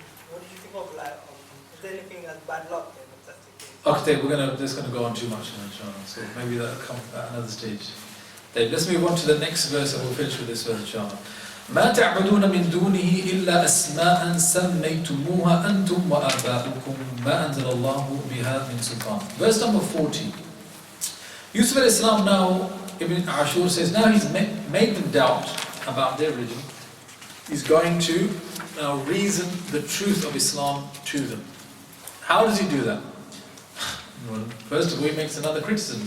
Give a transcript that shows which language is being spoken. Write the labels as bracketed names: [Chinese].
[English] What did you think of is there anything as bad luck then, if that's the case? Okay, we're just going to go on too much now, inshallah. So maybe that'll come at another stage. Let's move on to the next verse and we'll finish with this verse inshallah. [Arabic] ما تعبدون من دونه إلا أسماء سميتموها أنتم وآباؤكم ما أنزل الله بها من سلطان. [English] Verse number 40. Yusuf al-Islam now, Ibn Ashur says, now he's made them doubt about their religion. He's going to now reason the truth of Islam to them. How does he do that? Well, first of all, he makes another criticism.